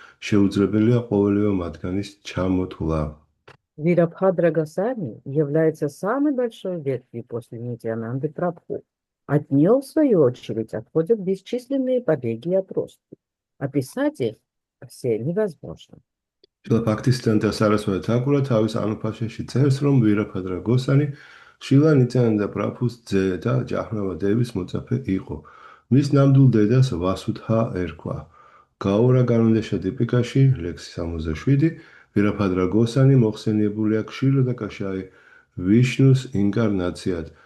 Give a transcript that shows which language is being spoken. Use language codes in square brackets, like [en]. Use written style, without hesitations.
[ka] Შეუძლებელია ყოველივე მათგანის ჩამოთვლა. [ru] Вирабхадра Госвами является самой большой ветвью после Нитьянанды Прабху. От нее, в свою очередь, отходят бесчисленные побеги и отростки. Описать их все невозможно. [ka] Bhaktisiddhanta Saraswati Thakura თავის ანუფაშაში წერს, რომ ვირაფადრა გოსანი შილა ნიცანანდა პრაბჰუს ძე და ჯაჰნავა დევის მოწაფე იყო. მის ნამდვილ დედას ვასუდჰა ერქვა. გაურა განონდეშა დიპიკაში, ლექსი 67, ვირაფადრა გოსანი მოხსენიებულია ქსიროდა კაშაი ვიშნუს ინკარნაციად.